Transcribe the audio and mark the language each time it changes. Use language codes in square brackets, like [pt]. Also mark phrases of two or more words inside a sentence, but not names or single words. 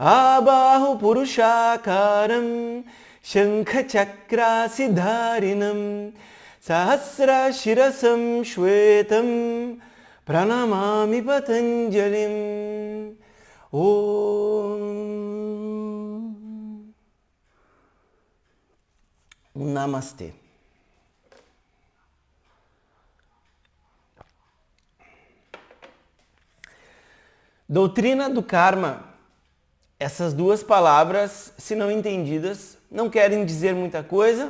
[sa] Abahu Purushakaram Shankha Chakrasidharinam Sahasra Shirasam Shvetam Pranamami Patanjalim. Om Namastê. [pt] Doutrina do karma. Essas duas palavras, se não entendidas, não querem dizer muita coisa.